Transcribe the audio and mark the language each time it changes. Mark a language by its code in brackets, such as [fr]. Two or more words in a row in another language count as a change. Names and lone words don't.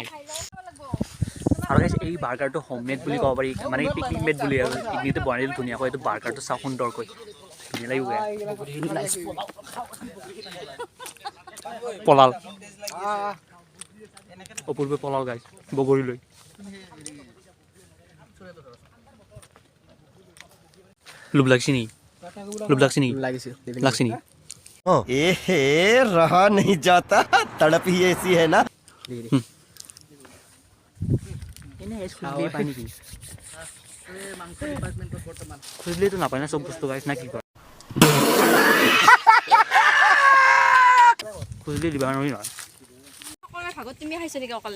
[as] আৰু গাইছ এই বাৰ্গাৰটো হোমমেড বুলি ক'ব পাৰি মানে [en] picnic made [as] বুলি আৰু পিকনিকটো বনাই দিলোঁ ধুনীয়াকৈ এইটো বাৰ্গাৰটো চাওঁ সুন্দৰকৈ ধুনীয়া লাগিব পলাল অপূৰ্ব পলাল গাইছ বগৰী লৈ লোভ লাগছে নেকি লাগছে নেকি [hi] रहा नहीं जाता तड़प ही ऐसी है ना [as] খুঁজলেইতো নাপায় না চব বস্তু গাইছ না কি কয় খুঁজলেই দিবা নোৱাৰি নহয় ভাগত তুমি খাইছা নেকি অকলে